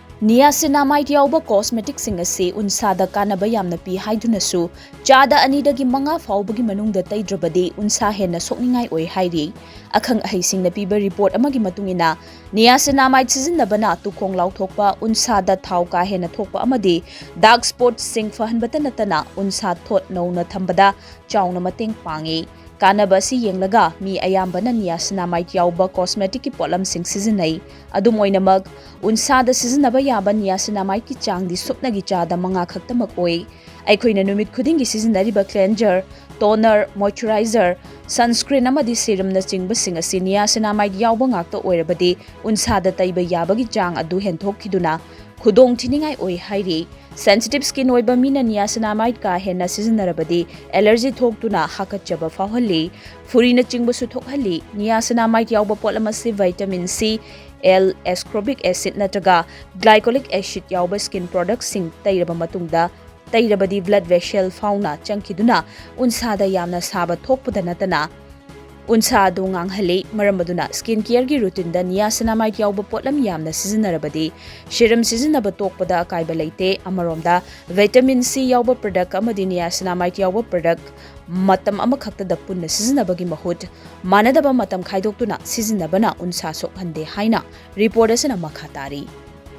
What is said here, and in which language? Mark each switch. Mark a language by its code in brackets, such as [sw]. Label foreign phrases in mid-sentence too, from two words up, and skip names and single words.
[mni] Niacinamide yauba cosmetic singasi unsada kanaba yamna pi haidunasu chada anidagi manga faubagi manungda taidrabadi unsa henna sokningai oi hairi akhang ahisingna piba report amagi matungina niacinamide sizinabana tukhong lauthokpa unsada thau ka henna thokpa amadi [en] dark spot [mni] sing fahanbata natana unsa thot nauna thambada chauna mateng pangi kanaba si yenglaga mi ayambana niacinamide yauba cosmetic ki polam sing sizinai adum oinamag unsada sizinaba yaba niacinamide ki changdi supnagi chada manga khaktamak oi aikoina numit khudingi sizinariba [en] cleanser toner moisturizer sunscreen [mni] amadi serum na chingba singa si niacinamide yauba ngakta oirabadi unsada taiba yabagi chang adu henthok khiduna khudong thiningai oi hairi [en] sensitive skin [mni] oiba mina niacinamide ka henna sizinarabadi allergy thoktuna hakachaba fawhalli furina chingba su thokhalli niacinamide yauba polamasi [en] vitamin C L ascorbic acid [mni] natraga glycolic acid yauba [en] skin products [mni] sing tairaba matungda tairabadi [en] blood vessel [mni] fauna changkiduna unsada yamna saba thokpada natana unsa adu nganghali maramaduna [en] skin care [mni] gi routine da niacinamide yauba potlam yamna sizinarabadi serum sizinaba tokpada akaiba leite amaromda [en] vitamin C [mni] yauba product amadi niacinamide yauba product matam amakhakta da punna sizinabagi mahut manadaba matam khaidoktuna sizinabana unsa sokhande haina report asana makhatari